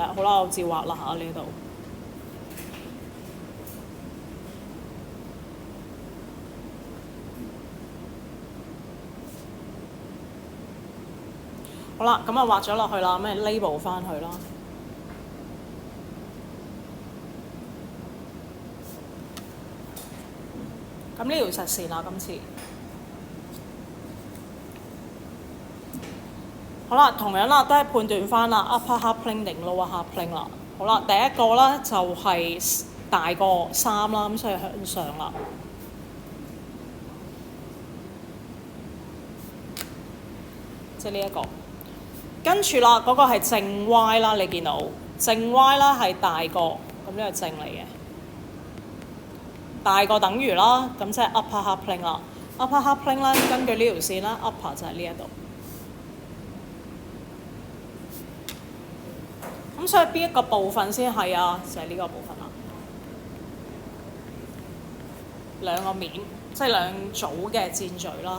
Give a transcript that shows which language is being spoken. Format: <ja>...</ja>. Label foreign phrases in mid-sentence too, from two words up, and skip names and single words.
<yue>好啦，我照畫啦嚇呢度。好啦，咁啊畫咗落去啦，咁你 label 翻去啦。咁呢條實線啦，今次。好啦，同樣啦，都係判斷翻啦 ，</yue> <en>upper half plane</en> <yue>定</yue> <en>lower half plane</en> <yue>啦。好啦，第一個咧就係大過3啦，咁所以向上啦。即係呢一個。跟住啦，嗰個係正 Y 啦，你見到正 Y 啦係大過，咁呢個正嚟嘅。大過等於啦，咁即係</yue> <en>upper half plane</en> <yue>啦。</yue> <en>upper half plane</en> <yue>咧，根據呢條線啦 ，upper 就係呢一度。咁所以邊一個部分先係啊？就係呢個部分啦。兩個面，即係兩組嘅箭嘴啦。</yue>